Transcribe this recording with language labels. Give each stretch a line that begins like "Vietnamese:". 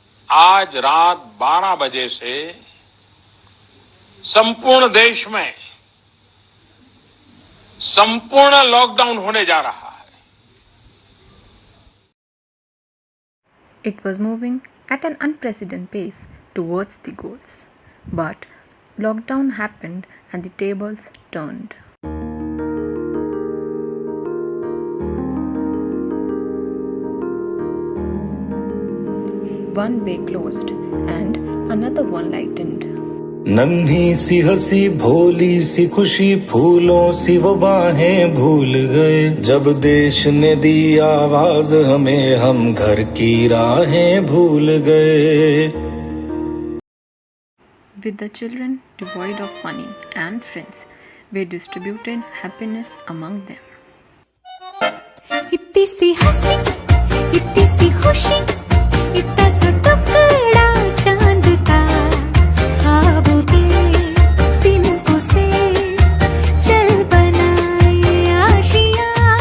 Hindi: आज रात 12 बजे से संपूर्ण देश में संपूर्ण लॉकडाउन होने जा रहा है.
English: It was moving at an unprecedented pace towards the goals. But lockdown happened and the tables turned. One way closed and another one lightened.
Hindi: नन्ही सी हंसी भोली सी खुशी फूलों सी वो बाहें भूल गए जब देश ने दी आवाज हमें हम घर की राहें भूल गए.
English: With the children devoid of money and friends, we distributed happiness among them.
Hindi: इतनी सी हंसी इतनी सी खुशी इतना सा टुकड़ा चांद का ख्वाबों के तिनकों से चल बनाए आशियां.